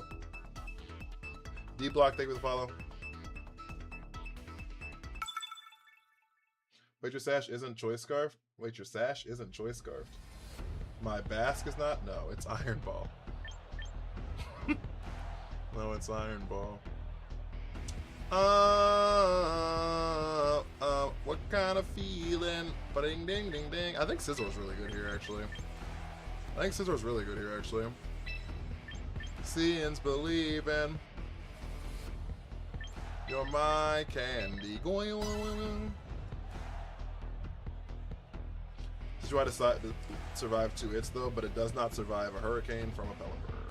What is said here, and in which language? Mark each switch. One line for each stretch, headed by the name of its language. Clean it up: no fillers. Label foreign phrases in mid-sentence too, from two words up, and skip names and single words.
English: D-Block, thank you for the follow. Wait, your Sash isn't Choice Scarf? Wait, your Sash isn't Choice Scarf? My Bask is not? No, it's Iron Ball. No, it's Iron Ball. What kind of feeling? Ba-ding, ding, ding, ding. I think Scizor's really good here, actually. Seeing's believing. You're my candy. Going. Decidueye decided to survive 2 hits, though, but it does not survive a Hurricane from a Pelipper.